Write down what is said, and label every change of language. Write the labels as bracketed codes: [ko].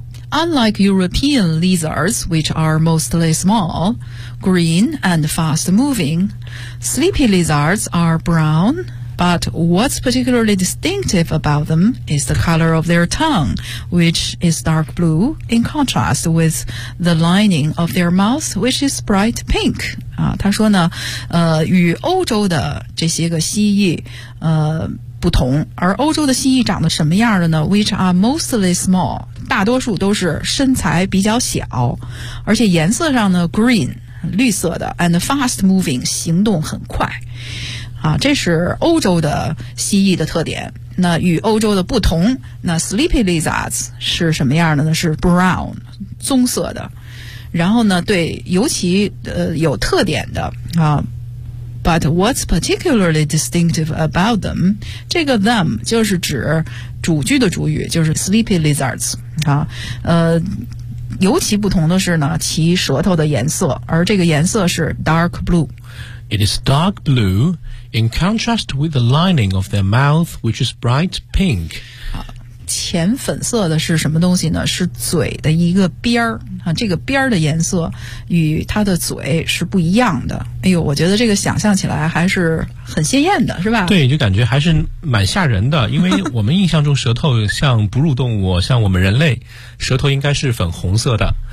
[en] Unlike European lizards which are mostly small, green and fast moving, sleepy lizards are brown, but what's particularly distinctive about them is the color of their tongue, which is dark blue in contrast with the lining of their mouth, which is bright pink. [zh] 他说呢，与欧洲的这些个蜥蜴不同，而欧洲的蜥蜴长得什么样的呢？ [en] Which are mostly small， [zh] 大多数都是身材比较小，而且颜色上呢 green， 绿色的， [en] and fast moving， [zh] 行动很快。这是欧洲的蜥蜴的特点。那与欧洲的不同，那 sleepy lizards 是什么样的呢？是 brown， 棕色的。然后呢，对，尤其有特点的啊。 [en] But what's particularly distinctive about them？ [zh] 这个 them 就是指主句的主语，就是 sleepy lizards 啊。尤其不同的是呢，其舌头的颜色，而这个颜色是 dark blue。 [en] It is dark blue in contrast with the lining of their mouth, which is bright pink. [zh] 浅粉色的是什么东西呢？是嘴的一个边儿，这个边儿的颜色与它的嘴是不一样的。哎呦，我觉得这个想象起来还是很鲜艳的，是吧？对，就感觉还是蛮吓人的，因为我们印象中舌头像哺乳动物，像我们人类，舌头应该是粉红色的。